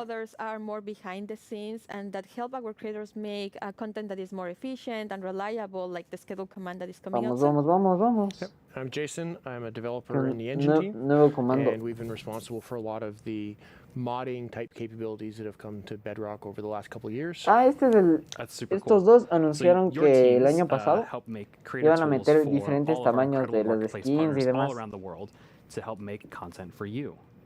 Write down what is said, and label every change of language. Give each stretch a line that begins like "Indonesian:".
English: others are more behind the scenes, and that help our creators make content that is more efficient and reliable, like the schedule command that is coming out soon.
Spanish: Vamos.
English: Yep. I'm Jason. I'm a developer in the engine team,
Spanish: nuevo comando.
English: and we've been responsible for a lot of the modding type capabilities that have come to Bedrock over the last couple of years.
Spanish: Este es el. Estos dos anunciaron que el año pasado iban a meter diferentes tamaños de las skins y demás.
English: To help make content for you.